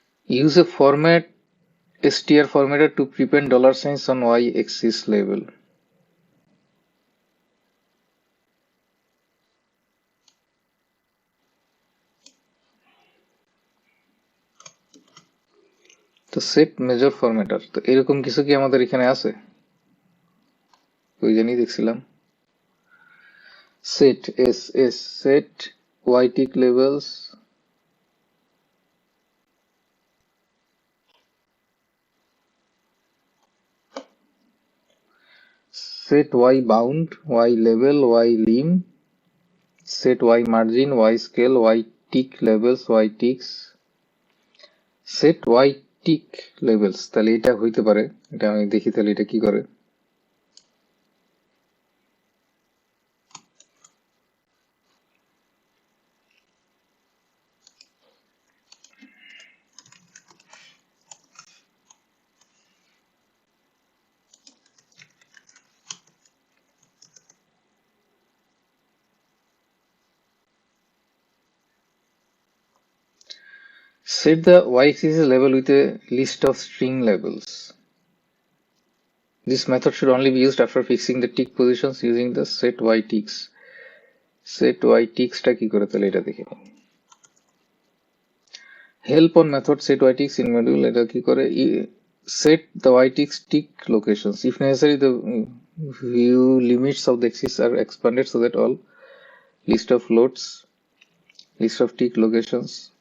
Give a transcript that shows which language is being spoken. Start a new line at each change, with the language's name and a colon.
English: Use a format str formatter to prepend dollar signs on y-axis label.
Bangla: তো set major ফরম্যাটার, তো এরকম কিছু কি আমাদের এখানে আছে? ওই জানি দেখছিলাম set S S set Y tick levels, set y bound, y level, y lim, set y margin, y scale, y tick levels, y ticks, set y tick levels। তাহলে এটা হইতে পারে, এটা আমি দেখি তাহলে এটা কি করে।
English: Set the y-axis level with a list of string labels. This method should only be used after fixing the tick positions using the set y ticks.
Bangla: Set y ticks টা কি করে তাহলে এটা দেখে নিই।
English: Help on method set y ticks in module,
Bangla: এটা কি করে?
English: Set the y ticks tick locations. If necessary, the view limits of the axis are expanded so that all list of loads, list of tick locations.